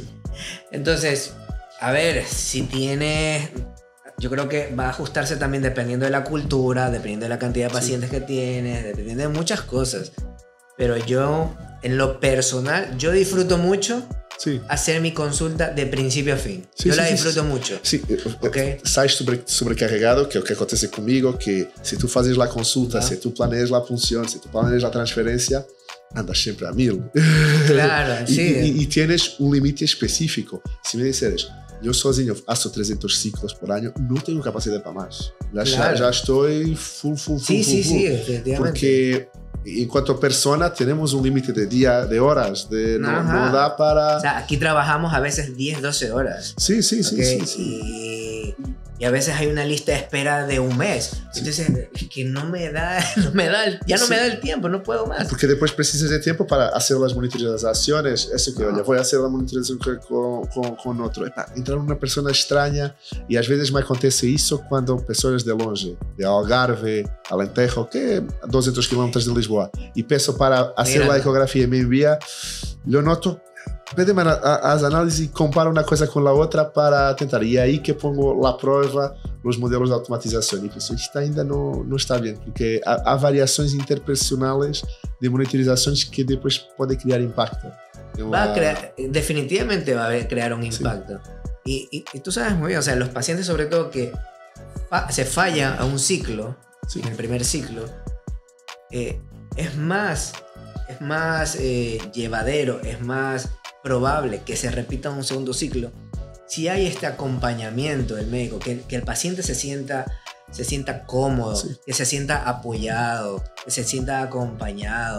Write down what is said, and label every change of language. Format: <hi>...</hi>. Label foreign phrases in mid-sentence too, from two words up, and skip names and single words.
<es>Entonces, a ver, si tienes... Yo creo que va a ajustarse también dependiendo de la cultura, dependiendo de la cantidad de pacientes que tienes, dependiendo de muchas cosas. Pero yo, en lo personal, yo disfruto mucho hacer mi consulta de principio a fin. Yo la disfruto mucho. Sí,</es> <pt>sais sobrecarregado, que é o que acontece comigo, que se tu fazes a consulta, se tu planeas a punção, se tu planeas a transferência, andas sempre a 1000. Claro,</pt> <es>e tienes un limite específico.</es> <pt>Se me disseres, eu sozinho faço 300 ciclos por ano, não tenho capacidade para mais. Já estou full.</pt> <es>Sí, definitivamente. Porque enquanto persona tenemos un límite de día, de horas, no da para... O sea, aquí trabajamos a veces 10, 12 horas. Sí. Y a veces hay una lista de espera de un mes. Entonces, es que no me da el tiempo, no puedo más. Porque después precisas de tiempo para hacer las monitorizaciones. Eso que, oye, voy a hacer la monitorización con otro. Entrar una persona extraña y a veces me acontece eso cuando personas de longe, de Algarve, Alentejo, que a 200 km de Lisboa, y peço para hacer la ecografía y me envía, lo noto.</es> <pt>Pedem as análises e comparo uma coisa com a outra para tentar. E é aí que pongo a prova nos modelos de automatização. E penso, isto ainda não está bem, porque há variações interpersonais de monitorizações que depois podem criar impacto.</pt> <es>Definitivamente va a crear un impacto. Sí. Y tú sabes muy bien, o sea, los pacientes sobre todo que se falla a un ciclo, en el primer ciclo, es más llevadero, es más probable que se repita un segundo ciclo si hay este acompañamiento del médico, que el paciente se sienta cómodo, que se sienta apoyado, que se sienta acompañado.</es>